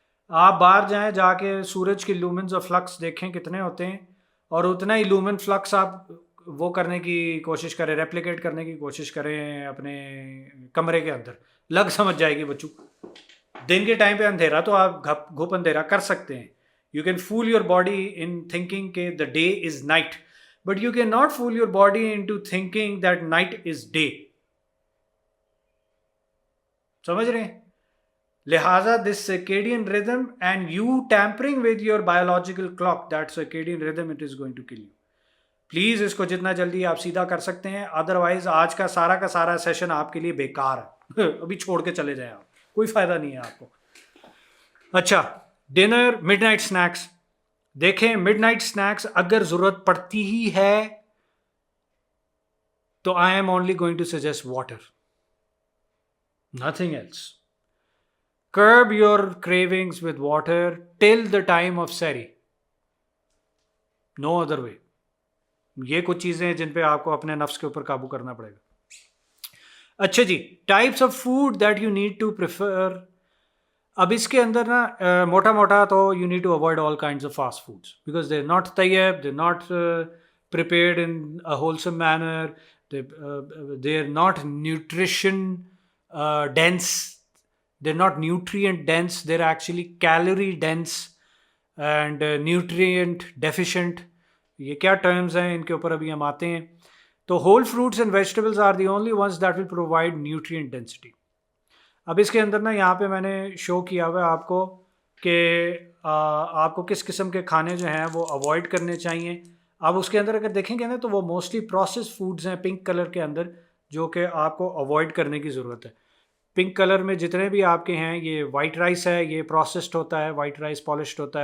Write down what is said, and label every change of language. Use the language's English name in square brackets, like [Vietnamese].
[Urdu] آپ باہر جائیں، جا کے سورج کی لومنس اور فلکس دیکھیں کتنے ہوتے ہیں، اور اتنا ہی لومن فلکس آپ وہ کرنے کی کوشش کریں، ریپلیکیٹ کرنے کی کوشش کریں اپنے کمرے کے اندر، لگ سمجھ جائے گی بچوں. دن کے ٹائم پہ اندھیرا تو آپ گھپ اندھیرا کر سکتے ہیں. [English] You can fool your body in thinking کہ the day is night, but you cannot fool your body into thinking that night is day. [Urdu] سمجھ رہے ہیں؟ لہٰذا [English] this circadian rhythm and you tampering with your biological clock, that circadian rhythm, it is going to kill you. [Urdu] Please اس کو جتنا جلدی آپ سیدھا کر سکتے ہیں، ادروائز آج کا سارا سیشن آپ کے لیے بیکار ہے. ابھی چھوڑ کے چلے جائیں آپ، کوئی فائدہ نہیں ہے آپ کو. اچھا، ڈنر مڈ نائٹ سنیکس. دیکھیں [English] midnight snacks [Urdu] اگر ضرورت پڑتی ہی ہے تو [English] I am only going to suggest water, nothing else. Curb your cravings with water till the time of سحری، no other way. [Urdu] یہ کچھ چیزیں ہیں جن پہ آپ کو اپنے نفس کے اوپر قابو کرنا پڑے گا. اچھا جی، [English] Types of food that you need to prefer. [Urdu] اب اس کے اندر نا موٹا تو [English] You need to avoid all kinds of fast foods because they are not طیب، they are not prepared in a wholesome manner, they are not nutrition dense, they're not nutrient dense, they're actually calorie dense and nutrient deficient. [Urdu] یہ کیا terms ہیں ان کے اوپر ابھی ہم آتے ہیں. [English] تو whole fruits and vegetables are the only ones that will provide nutrient density. [Urdu] اب اس کے اندر نا یہاں پہ میں نے شو کیا ہوا ہے آپ کو کہ آپ کو کس قسم کے کھانے جو ہیں وہ اوائڈ کرنے چاہیے. آپ اس کے اندر اگر دیکھیں گے نا تو وہ موسٹلی پروسیس فوڈز ہیں پنک کلر کے اندر جو کہ آپ کو اوائڈ کرنے کی ضرورت ہے. پنک کلر میں جتنے بھی آپ کے ہیں یہ وائٹ رائس ہے, یہ پروسیسڈ ہوتا ہے, وائٹ رائس پالشڈ ہوتا ہے.